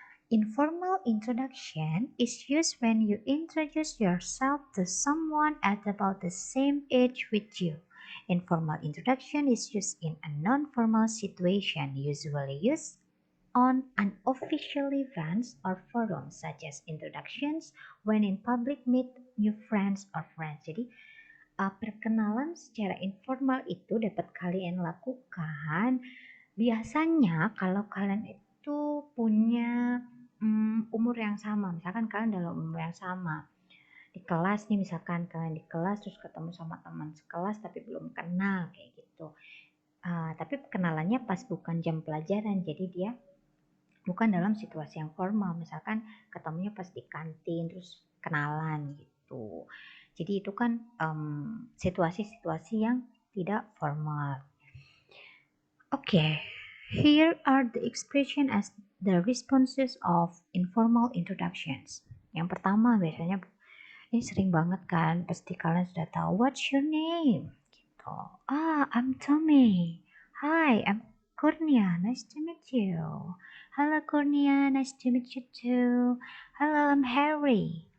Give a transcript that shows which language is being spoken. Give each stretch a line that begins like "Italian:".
English: Informal introduction is used when you introduce yourself to someone at about the same age with you. Informal introduction is used in a non-formal situation, usually used on unofficial events or forums such as introductions when in public meet new friends or friends.
Indonesian: Jadi perkenalan secara informal itu dapat kalian lakukan biasanya kalau kalian itu punya umur yang sama. Misalkan kalian dalam umur yang sama di kelas nih, misalkan kalian di kelas terus ketemu sama teman sekelas tapi belum kenal kayak gitu. Tapi kenalannya pas bukan jam pelajaran, jadi dia bukan dalam situasi yang formal, misalkan ketemunya pas di kantin terus kenalan gitu. Jadi itu kan situasi-situasi yang tidak formal.
English: Okay, here are the expression as the responses of informal introductions.
Indonesian: Yang pertama biasanya ini sering banget kan, pasti kalian sudah tahu
English: what's your name
Indonesian: gitu.
English: I'm Tommy. Hi, I'm Kurnia, nice to meet you. Hello Kurnia, nice to meet you too. Hello, I'm Harry.